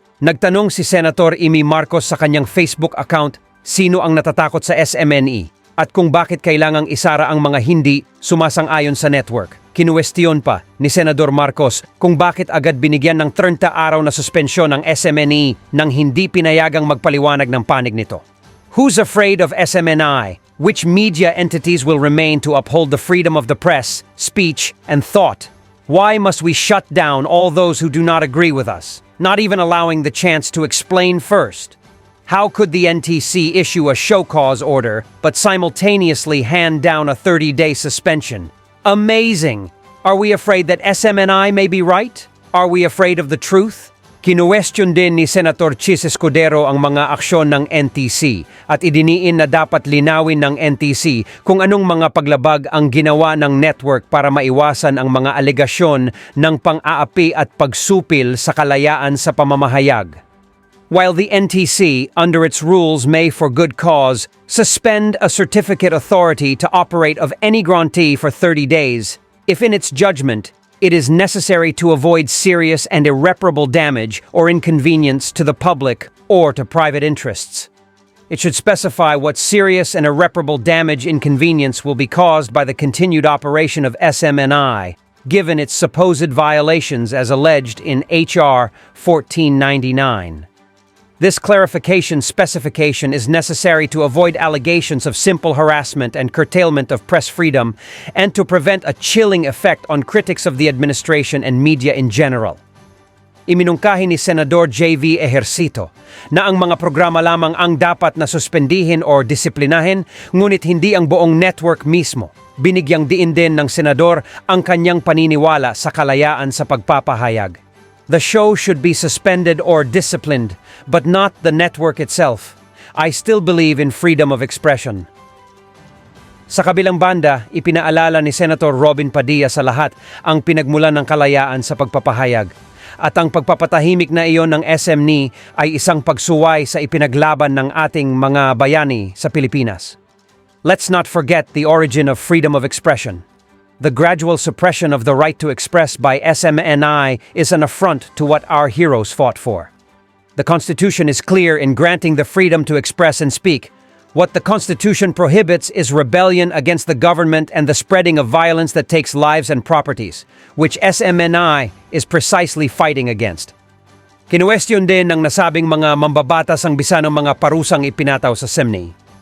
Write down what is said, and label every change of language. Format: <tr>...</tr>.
<tl>Nagtanong si Senator Amy Marcos sa kanyang Facebook account sino ang natatakot sa SMNI at kung bakit kailangang isara ang mga hindi sumasang-ayon sa network. Kinuwestiyon pa ni Senador Marcos kung bakit agad binigyan ng 30 araw na suspensyon ng SMNI nang hindi pinayagang magpaliwanag ng panig nito.</tl> <en>Who's afraid of SMNI? Which media entities will remain to uphold the freedom of the press, speech, and thought? Why must we shut down all those who do not agree with us, not even allowing the chance to explain first? How could the NTC issue a show cause order but simultaneously hand down a 30-day suspension? Amazing! Are we afraid that SMNI may be right? Are we afraid of the truth?</en> <tl>Kinuwestiyon din ni Senator Chis Escudero ang mga aksyon ng NTC at idiniin na dapat linawin ng NTC kung anong mga paglabag ang ginawa ng network para maiwasan ang mga alegasyon ng pang-aapi at pagsupil sa kalayaan sa pamamahayag.</tl> <en>While the NTC, under its rules may for good cause, suspend a certificate authority to operate of any grantee for 30 days, if in its judgment, it is necessary to avoid serious and irreparable damage or inconvenience to the public or to private interests. It should specify what serious and irreparable damage inconvenience will be caused by the continued operation of SMNI, given its supposed violations as alleged in H.R. 1499. This clarification specification is necessary to avoid allegations of simple harassment and curtailment of press freedom and to prevent a chilling effect on critics of the administration and media in general.</en> <tl>Iminungkahi ni Senador J.V. Ejercito na ang mga programa lamang ang dapat na suspendihin o disiplinahin, ngunit hindi ang buong network mismo. Binigyang diin din ng Senador ang kanyang paniniwala sa kalayaan sa pagpapahayag.</tl> <en>The show should be suspended or disciplined, but not the network itself. I still believe in freedom of expression.</en> <tl>Sa kabilang banda, ipinaalala ni Senator Robin Padilla sa lahat ang pinagmulan ng kalayaan sa pagpapahayag. At ang pagpapatahimik na iyon ng SMNI ay isang pagsuway sa ipinaglaban ng ating mga bayani sa Pilipinas.</tl> <en>Let's not forget the origin of freedom of expression. The gradual suppression of the right to express by SMNI is an affront to what our heroes fought for. The Constitution is clear in granting the freedom to express and speak. What the Constitution prohibits is rebellion against the government and the spreading of violence that takes lives and properties, which SMNI is precisely fighting against.</en> <tl>Kinuwestiyon din ng nasabing mga mambabatas ang bisa ng mga parusang ipinataw sa Smni.</tl>